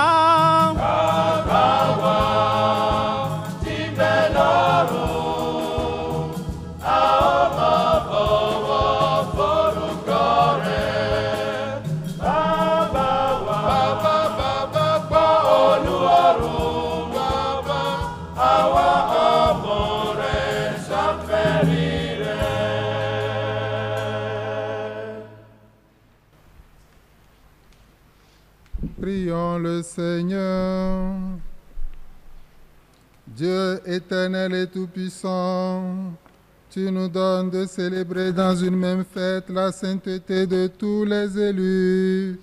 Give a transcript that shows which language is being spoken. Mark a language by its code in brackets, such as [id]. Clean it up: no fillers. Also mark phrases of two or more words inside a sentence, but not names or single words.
[yo] Bàbá wa tí ń bẹ lọ́run, a ó mọ bọ̀wọ̀ forúkọ rẹ̀. Bàbá wa, bàbá gbọ́ Olúwarun, bàbá àwa ọmọ rẹ̀ ṣàfẹ́rí rẹ̀. [fr] Prions le Seigneur. Dieu éternel et tout-puissant, tu nous donnes de célébrer dans une même fête la sainteté de tous les élus.